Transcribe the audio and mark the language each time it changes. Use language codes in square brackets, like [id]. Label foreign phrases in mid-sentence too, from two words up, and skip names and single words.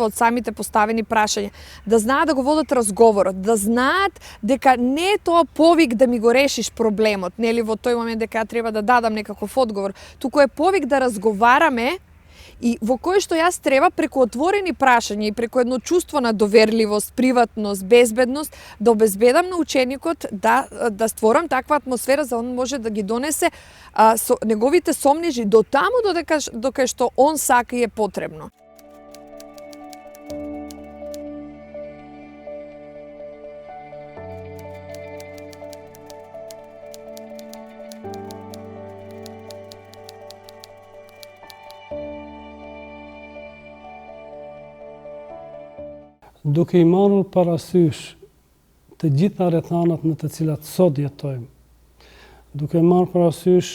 [mk] од самите поставени прашања, да знаат да го водат разговорот, да знаат дека не е тоа повик да ми го решиш проблемот, нели во тој момент дека ја треба да дадам некаков одговор, туку е повик да разговараме и во кој што јас треба преку отворени прашања и преку едно чувство на доверливост, приватност, безбедност, да обезбедам на ученикот да створам таква атмосфера за он може да ги донесе со неговите сомнежи до таму докај што он сака и е потребно. [sq] Duke i marrur parasysh të gjitha rrethanat në të cilat sot jetojmë, duke marrë parasysh